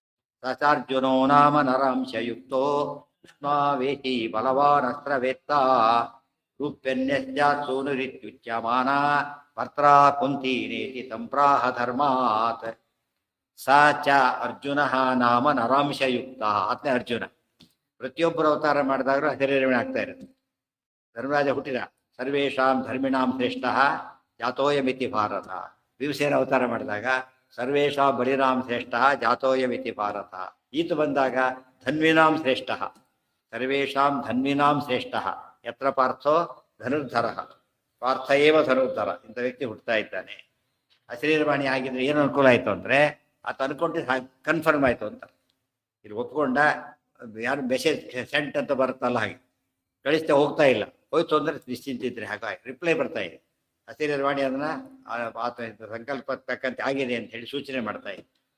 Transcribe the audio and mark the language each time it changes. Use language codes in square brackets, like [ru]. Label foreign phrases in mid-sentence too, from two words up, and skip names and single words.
[sa] ಸಚಾರ್ಜುನೋ ನಾಮ ನರಾಂಶಯುಕ್ತೋ ವಿಷ್ಣಾವೇಶಿ ಬಲವಾನಸ್ತ್ರವೇತ್ತ ರೂಪ್ಯನ್ಯಸ್ಯಾತ್ ಸೂನುರಿತ್ಯುಚ್ಯಮಾನ ಭರ್ತ್ರಾ ಕುಂತಿ ನೇತಿ ತಂಪ್ರಾಹ ಧರ್ಮಾತ್ ಸ ಚ ಅರ್ಜುನ ನಾಮ ನರಾಂಶಯುಕ್ತ ಆತ್ನೇ ಅರ್ಜುನ. [kn] ಪ್ರತಿಯೊಬ್ಬರು ಅವತಾರ ಮಾಡಿದಾಗಲೂ ಹಸಿರಿರವಣೆ ಆಗ್ತಾ ಇರುತ್ತೆ. ಧರ್ಮರಾಜ ಹುಟ್ಟಿದ [sa] ಸರ್ವೇಷಾಂ ಧರ್ಮಿಣಾಂ ಶ್ರೇಷ್ಠ ಜಾತೋಯಮಿತಿ ಭಾರತ. [kn] ಭೀಮಸೇನ ಅವತಾರ ಮಾಡಿದಾಗ [sa] ಸರ್ವೇಷಾಂ ಬಲಿರಾಂ ಶ್ರೇಷ್ಠ ಜಾತೋಯಮಿತಿ ಭಾರತ. [kn] ಈತ ಬಂದಾಗ [sa] ಧನ್ವಿನಾಂ ಶ್ರೇಷ್ಠ ಸರ್ವೇಷಾಂ ಧನ್ವಿನಾಂ ಶ್ರೇಷ್ಠ ಯತ್ರ ಪಾರ್ಥೋ ಧನುರ್ಧರ ಪಾರ್ಥ ಏವ ಧನುರ್ಧರ. [kn] ಇಂಥ ವ್ಯಕ್ತಿ ಹುಟ್ಟುತ್ತಾ ಇದ್ದಾನೆ. ಹಸಿರಿರವಾಣಿ ಆಗಿದ್ರೆ ಏನು ಅನುಕೂಲ ಆಯಿತು ಅಂದರೆ ಆತ ಅನ್ಕೊಂಡಿದ್ದು ಕನ್ಫರ್ಮ್ ಆಯಿತು ಅಂತ. ಇಲ್ಲಿ ಒಪ್ಕೊಂಡ ಯಾರು [en] message sent [kn] ಅಂತ ಬರುತ್ತಲ್ಲ ಹಾಗೆ ಕಳಿಸ್ತಾ ಹೋಗ್ತಾ ಇಲ್ಲ, ಹೋಯ್ತು ಅಂದರೆ ನಿಶ್ಚಿಂತಿದ್ರೆ ಹಾಗಾಗಿ ರಿಪ್ಲೈ ಬರ್ತಾ ಇದೆ. ಹಸಿರಿರವಾಣಿ ಅದನ್ನು ಆತ ಸಂಕಲ್ಪ ತಕ್ಕಂತೆ ಆಗಿದೆ ಅಂತ ಹೇಳಿ ಸೂಚನೆ ಮಾಡ್ತಾ ಇದೆ.